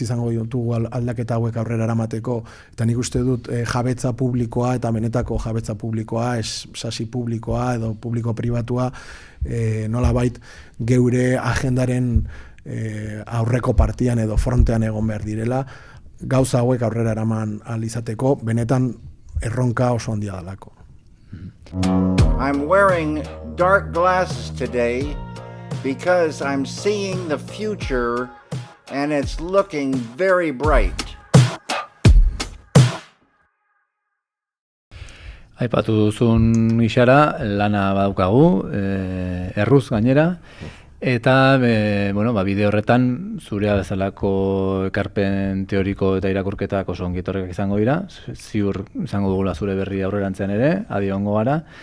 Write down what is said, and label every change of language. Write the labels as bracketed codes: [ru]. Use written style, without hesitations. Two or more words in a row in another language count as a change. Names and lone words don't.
[eu] izango ditugu aldaketa hauek aurrera eramateko, eta nik uste dut jabetza publikoa eta benetako jabetza publikoa, sasi publikoa edo publiko pribatua nolabait geure agendaren aurreko partian edo frontean egon behar direla, gauza hauek aurrera eraman ahal izateko, benetan erronka oso handia dalako. [en] I'm wearing dark glasses today because I'm seeing the future and it's looking very bright. [eu] Aipatu duzun isara, lana badaukagu, erruz gainera, eta bide horretan zurea bezalako ekarpen teoriko eta irakurketak oso ongi etorriak izango dira, ziur izango dugula zure berri aurrerantzean ere, adi ongo gara.